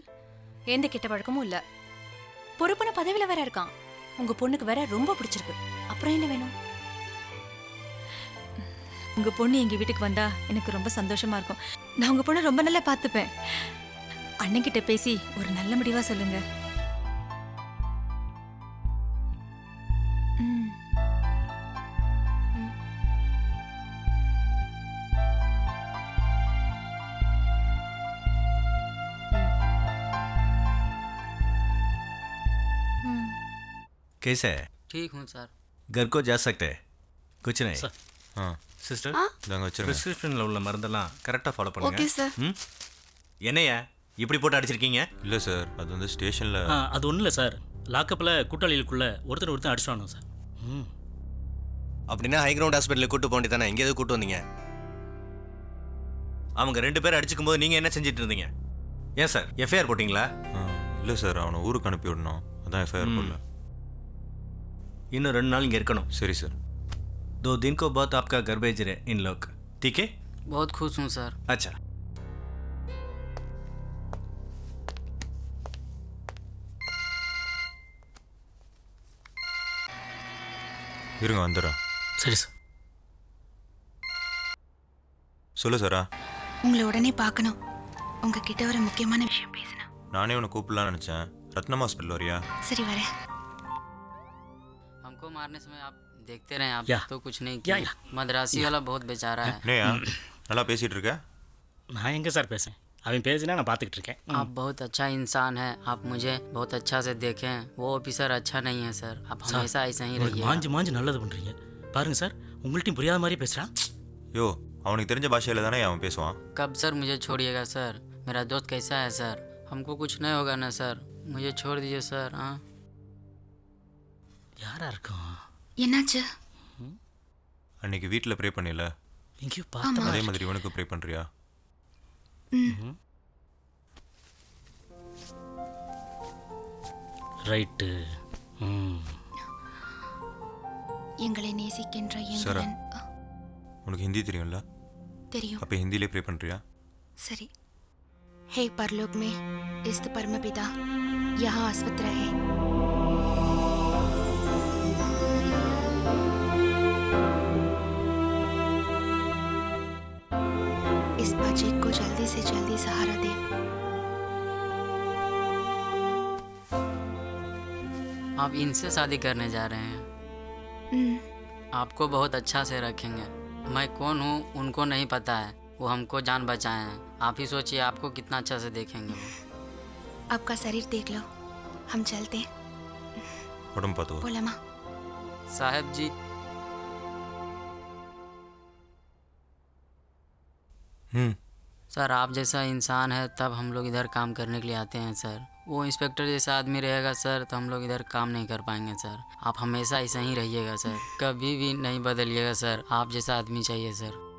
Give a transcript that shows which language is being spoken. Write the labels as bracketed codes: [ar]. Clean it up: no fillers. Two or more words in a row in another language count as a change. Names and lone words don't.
[ta] எந்த கெட்ட பழக்கமும் இல்ல. பொறுப்பான பதவியில வேற இருக்கான். உங்க பொண்ணுக்கு வேற ரொம்ப பிடிச்சிருக்கு. அப்புறம் என்ன வேணும்? உங்க பொண்ணு எங்க வீட்டுக்கு வந்தா எனக்கு ரொம்ப சந்தோஷமா இருக்கும். நான் உங்க பொண்ணை ரொம்ப நல்லா பார்த்துப்பேன். அண்ணன் கிட்ட பேசி ஒரு நல்ல முடிவா சொல்லுங்க. [hi] कैसे है? ठीक हूँ सर. घर को जा सकते हैं? कुछ नहीं. [ta] சிஸ்டர், நாங்கள் வச்சுருக்கோம். ப்ரிஸ்கிரிப்ஷனில் உள்ள மருந்தெல்லாம் கரெக்டாக ஃபாலோ பண்ணுங்க. [en] okay sir. [ta] என்னையா இப்படி போட்டு அடிச்சிருக்கீங்க? இல்லை சார், அது வந்து ஸ்டேஷனில். அது ஒன்றும் இல்லை சார். லாக்கப்பில் கூட்டாளிகளுக்குள்ளே ஒருத்தர் அடிச்சுவானு சார். அப்படின்னா ஹை கிரவுண்ட் ஹாஸ்பிட்டலுக்கு கூட்டு போண்டி தானே, எங்கே எதுவும் கூட்டு வந்தீங்க? அவங்க 2 பேரும் அடிச்சுக்கும் போது நீங்கள் என்ன செஞ்சுட்டு இருந்தீங்க? ஏன் சார் எஃப்ஐஆர் போட்டிங்களா? இல்லை சார், அவனை ஊருக்கு அனுப்பி விடணும், அதான் எஃப்ஐஆர் போடல. இன்னும் 2 நாள் இங்கே இருக்கணும். சரி சார். [hi] 2 दिन को बाद आपका घर भेज रहे इन लोग, ठीक है? बहुत खुश हूँ सर. अच्छा. [ta] இருங்க வந்துடுறேன். சரி சார். சொல்லு சாரா. உங்களை உடனே பார்க்கணும். உங்ககிட்ட ஒரு முக்கியமான விஷயம் பேசணும். நானே உன்னை கூப்பிடலான்னு நினச்சேன். ரத்னம் ஹாஸ்பிட்டல் வரியா? சரி வரேன். [hi] हमको मारने समय आप देखते रहे आप या। तो कुछ नहीं या, किया या। मद्रासी या। वाला बहुत बेचारा है [ta] என்னையா நல்லா பேசிட்டு இருக்க நான் எங்கே சார் பேசுகிறேன் அவன் பேசினா நான் பார்த்துக்கிட்டு இருக்கேன் [hi] आप बहुत अच्छा इंसान है आप मुझे बहुत अच्छा से देखें वो ऑफिसर अच्छा नहीं है सर आप हमेशा ऐसा ही रहिए [ta] மாஞ்சு மாஞ்சு நல்லது பண்ணுறீங்க பாருங்க சார் உங்கள்ட்டையும் புரியாத மாதிரி பேசுகிறான் யோ அவனுக்கு தெரிஞ்ச பாஷையில் தானே அவன் பேசுவான் [hi] कब सर मुझे छोड़िएगा सर मेरा दोस्त कैसा है सर हमको कुछ नहीं होगा ना सर मुझे छोड़ दीजिए सर हाँ [ta] யாரா இருக்கும் என்னாச்சு அன்னைக்கு வீட்டில் ப்ரே பண்ணில எங்கேயோ அதே மாதிரி இவனுக்கு ப்ரே பண்ணுறியா ரைட்டு எங்களை நேசிக்கின்ற சார் எங்கள் உனக்கு ஹிந்தி தெரியும்ல தெரியும் அப்போ ஹிந்திலே ப்ரே பண்ணுறியா [hi] सरी हे परलोक में स्थित परमपिता यहाँ अस्वस्थ रहे इस बच्चे को जल्दी से जल्दी सहारा दे आप इनसे शादी करने जा रहे हैं आपको बहुत अच्छा से रखेंगे मैं कौन हूँ उनको नहीं पता है वो हमको जान बचाए हैं आप ही सोचिए आपको कितना अच्छा से देखेंगे वो आपका शरीर देख लो हम चलते [ta] உடம்பு பார்த்து [hi] बोला माँ साहब जी सर आप जैसा इंसान है तब हम लोग इधर काम करने के लिए आते हैं सर वो इंस्पेक्टर जैसा आदमी रहेगा सर तो हम लोग इधर काम नहीं कर पाएंगे सर आप हमेशा ऐसा ही रहिएगा सर कभी भी नहीं बदलिएगा सर आप जैसा आदमी चाहिए सर